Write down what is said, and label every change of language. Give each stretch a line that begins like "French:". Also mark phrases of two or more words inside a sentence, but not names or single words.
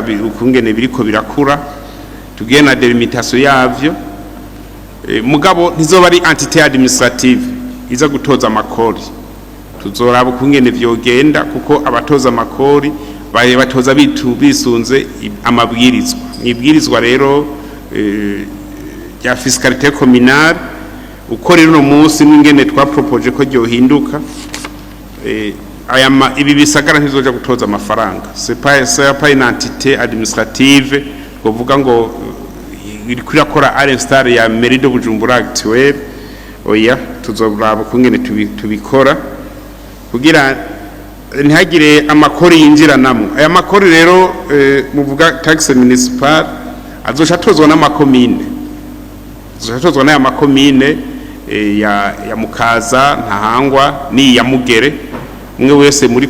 Rundi: ukungene biriko birakura tugiye na delimitation yavyo mugabo ntizoba ari
French: entité administrative
Rundi: iza gutoza amakori tuzoraba ukungene vyogenda kuko abatoza amakori baye batoza bisunze amabwirizwa nibwirizwa rero ya
French: fiscalité communale
Rundi: uko rero no munsi n'ingene twapropose ko ryo hinduka ibi bisagara ntizoja gutoza amafaranga
French: c'est pas une entité administrative
Rundi: kuvuga ngo irikura kora
French: à l'instar
Rundi: ya
French: mairie de Bujumbura actuelle
Rundi: oya tuzoraba kungene tubikora kugira ntihagire amakori yinjira namwe aya makori rero muvuga
French: taxe municipal
Rundi: azoshatozwa n'amakomine azoshatozwa n'aya makomine ya Mukaza Ntahangwa ni ya Mugere mwe wese muri